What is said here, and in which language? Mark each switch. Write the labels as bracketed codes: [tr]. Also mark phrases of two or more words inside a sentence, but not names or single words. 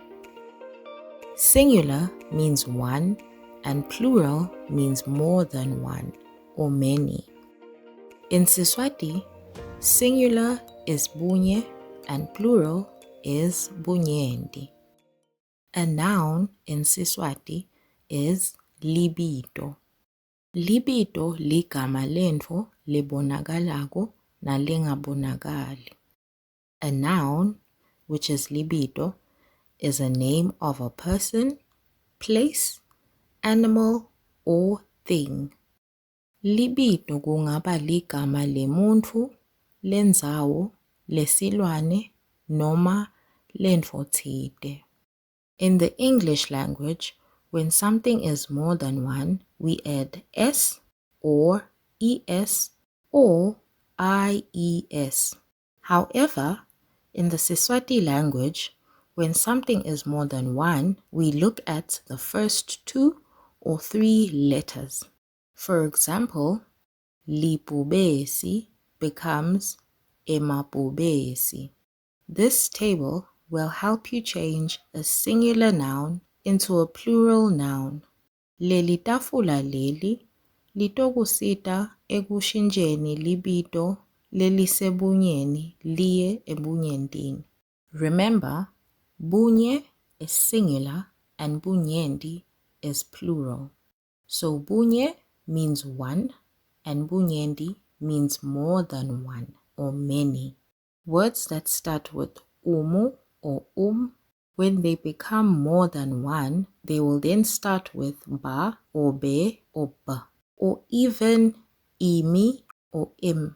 [en] Singular means one and plural means more than one or many. In Siswati, singular is bunye and plural is bunyendi. A noun in Siswati is libito. [ss] Libito ligama lento lebonakalako nalengabonakali. [en] A noun, which is libito, is a name of a person, place, animal, or thing. [ss] Libito kungaba ligama lemuntu, lendzawo, lesilwane, noma lento thile. [en] In the English language, when something is more than one, we add s or es or ies. However, in the Siswati language, when something is more than one, we look at the first two or three letters. For example, lipubesi becomes emapubesi. This table will help you change a singular noun into a plural noun. [ss] Leli tafula leli litokusita ekushintsheni libito lelisebunyeni liye ebunyendini. [en] Remember, bunye is singular and bunyendi is plural. So bunye means one and bunyendi means more than one or many. Words that start with umu or when they become more than one, they will then start with ba or be or ba, or even imi or im.